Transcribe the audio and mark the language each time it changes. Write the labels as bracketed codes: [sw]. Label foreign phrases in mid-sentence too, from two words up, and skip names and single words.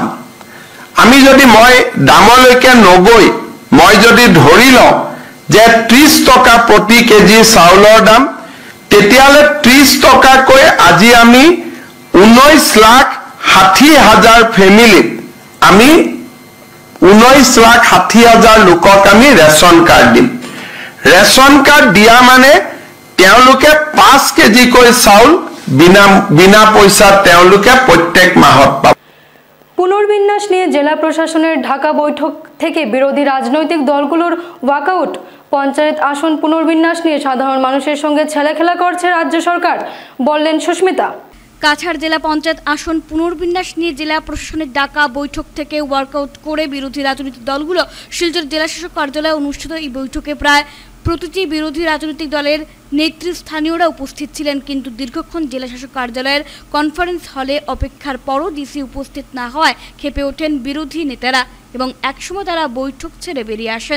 [as] আমি যদি মই দামলৈকে নগৈ মই যদি ধৰি লওঁ যে 30 টকা প্ৰতি কেজি চাউলৰ দাম, তেতিয়াহ'লে 30 টকাকৈ আজি আমি 19,60,000 ফেমিলিত আমি 19,60,000 লোকক আমি [en] ration card [as] দিম। [en] ration card [as] দিয়া মানে তেওঁলোকে 5 কেজিকৈ চাউল বিনা পইচাত তেওঁলোকে প্ৰত্যেক মাহত পাব। [bn] পুনর্বিন্যাস নিয়ে জেলা প্রশাসনের ঢাকা বৈঠক থেকে বিরোধী রাজনৈতিক দলগুলোর ওয়াকআউট। পঞ্চায়েত আসন পুনর্বিন্যাস নিয়ে সাধারণ মানুষের সঙ্গে ছেলেখেলা করছে রাজ্য সরকার, বললেন সুস্মিতা। কাছাড় জেলা পঞ্চায়েত আসন পুনর্বিন্যাস নিয়ে জেলা প্রশাসনের ডাকা বৈঠক থেকে ওয়ার্কআউট করে বিরোধী রাজনৈতিক দলগুলো শিলচর জেলাশাসক কার্যালয়ে অনুষ্ঠিত এই বৈঠকে প্রায় প্রতিটি বিরোধী রাজনৈতিক দলের নেতৃস্থানীয়রা উপস্থিত ছিলেন, কিন্তু দীর্ঘক্ষণ জেলাশাসক কার্যালয়ের কনফারেন্স হলে অপেক্ষার পরও ডিসি উপস্থিত না হওয়ায় ক্ষেপে ওঠেন বিরোধী নেতারা এবং একসময় তারা বৈঠক ছেড়ে বেরিয়ে আসেন।